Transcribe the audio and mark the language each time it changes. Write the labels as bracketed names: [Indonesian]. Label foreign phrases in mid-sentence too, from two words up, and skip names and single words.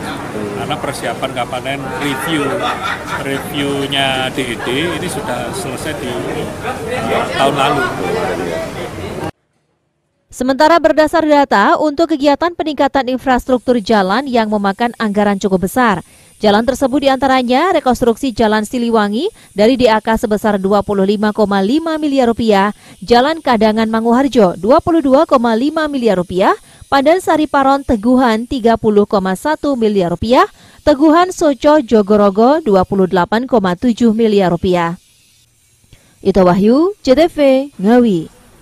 [Indonesian] Karena persiapan kapanen reviewnya DED ini sudah selesai di tahun lalu. Sementara berdasar data, untuk kegiatan peningkatan infrastruktur jalan yang memakan anggaran cukup besar. Jalan tersebut diantaranya rekonstruksi Jalan Siliwangi dari DAK sebesar 25,5 miliar rupiah, Jalan Kadangan Manguharjo 22,5 miliar rupiah, Pandan Sari Paron Teguhan 30,1 miliar rupiah, Teguhan Soco Jogorogo 28,7 miliar rupiah. Ito Wahyu, CTV Ngawi.